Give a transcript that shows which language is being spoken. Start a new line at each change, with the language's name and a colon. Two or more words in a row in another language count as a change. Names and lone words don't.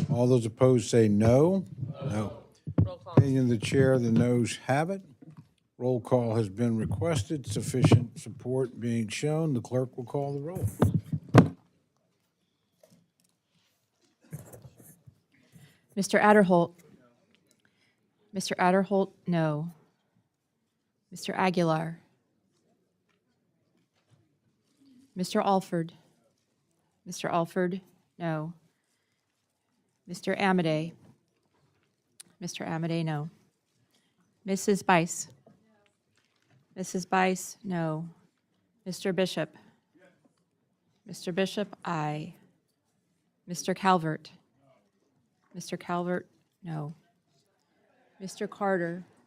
English: All those opposed say no. No. Opinion of the chair, the noes have it. Roll call has been requested. Sufficient support being shown. The clerk will call the roll. Mr. Adderholt. Mr. Adderholt, no. Mr. Aguilar. Mr. Alford. Mr. Alford, no. Mr. Amadei. Mr. Amadei, no. Mrs. Bice. Mrs. Bice, no. Mr. Bishop. Mr. Bishop, aye. Mr. Calvert. Mr. Calvert, no. Mr. Carter.